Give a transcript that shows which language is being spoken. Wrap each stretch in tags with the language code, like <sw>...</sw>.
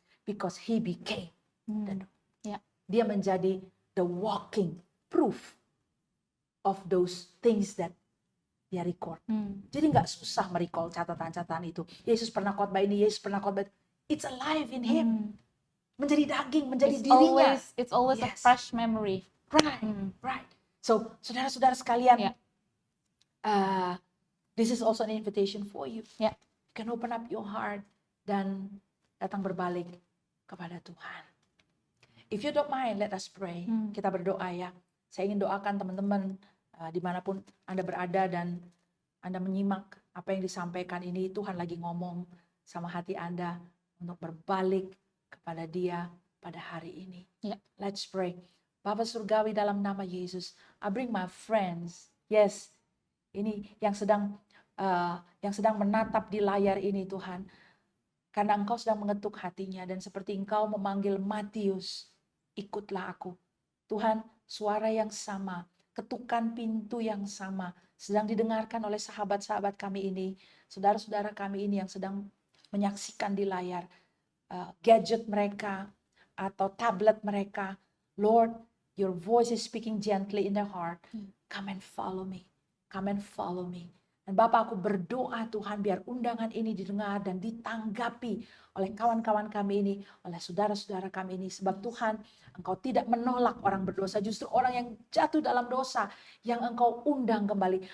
<en>Because he became.</en> <id>Dia menjadi</id> <en>the walking proof of those things that</en> <id>dia</id> <en>record.</en> <id>Jadi nggak susah merecall catatan-catatan itu. Yesus pernah khotbah ini, Yesus pernah khotbah itu.</id> <en>It's alive in him.</en> <id>Menjadi daging, menjadi dirinya.</id> <en>It's always a fresh memory. Right. So,</en> <id>saudara-saudara sekalian,</id> <en>this is also an invitation for you. You can open up your heart</en> <id>dan datang berbalik kepada Tuhan.</id> <en>If you don't mind, let us pray.</en> <id>Kita berdoa ya. Saya ingin doakan teman-teman dimanapun Anda berada dan Anda menyimak apa yang disampaikan ini. Tuhan lagi ngomong sama hati Anda untuk berbalik kepada Dia pada hari ini.</id> <en>Let's pray.</en> <id>Bapa Surgawi, dalam nama Yesus,</id> <en>I bring my friends.</en> <id>Yes, ini yang sedang menatap di layar ini Tuhan. Karena Engkau sedang mengetuk hatinya dan seperti Engkau memanggil Matius, ikutlah aku. Tuhan, suara yang sama, ketukan pintu yang sama sedang didengarkan oleh sahabat-sahabat kami ini, saudara-saudara kami ini yang sedang menyaksikan di layar gadget mereka atau tablet mereka.</id> <en>Lord, your voice is speaking gently in their heart. Come and follow me. Come and follow me.</en> <id>Dan Bapak, aku berdoa Tuhan biar undangan ini didengar dan ditanggapi oleh kawan-kawan kami ini, oleh saudara-saudara kami ini. Sebab Tuhan, Engkau tidak menolak orang berdosa, justru orang yang jatuh dalam dosa yang Engkau undang kembali.</id>